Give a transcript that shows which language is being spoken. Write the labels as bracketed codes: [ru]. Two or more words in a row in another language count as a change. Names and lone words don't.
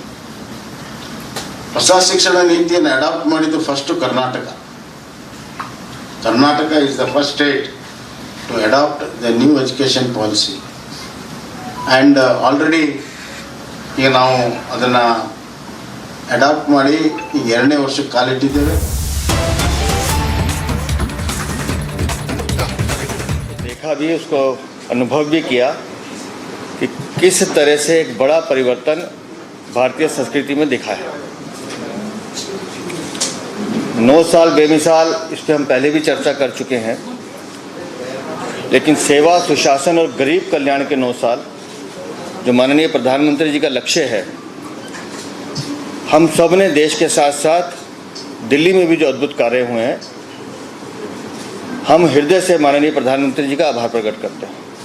[kn] ಹೊಸ ಶಿಕ್ಷಣ ನೀತಿಯನ್ನು ಅಡಾಪ್ಟ್ ಮಾಡಿದ್ದು ಫಸ್ಟು ಕರ್ನಾಟಕ. [en] Karnataka is the first state to adopt the new education policy. and already [kn] ಈಗ ನಾವು ಅದನ್ನು ಅಡಾಪ್ಟ್ ಮಾಡಿ ಈಗ 2ನೇ ವರ್ಷಕ್ಕೆ ಕಾಲಿಟ್ಟಿದ್ದೇವೆ. [hi] देखा भी, उसको अनुभव भी किया कि किस तरह से एक बड़ा परिवर्तन भारतीय संस्कृति में दिखा है. 9 साल बेमिसाल, इस पर हम पहले भी चर्चा कर चुके हैं, लेकिन सेवा, सुशासन और गरीब कल्याण के 9 साल जो माननीय प्रधानमंत्री जी का लक्ष्य है, हम सब ने देश के साथ साथ दिल्ली में भी जो अद्भुत कार्य हुए हैं, हम हृदय से माननीय प्रधानमंत्री जी का आभार प्रकट करते हैं.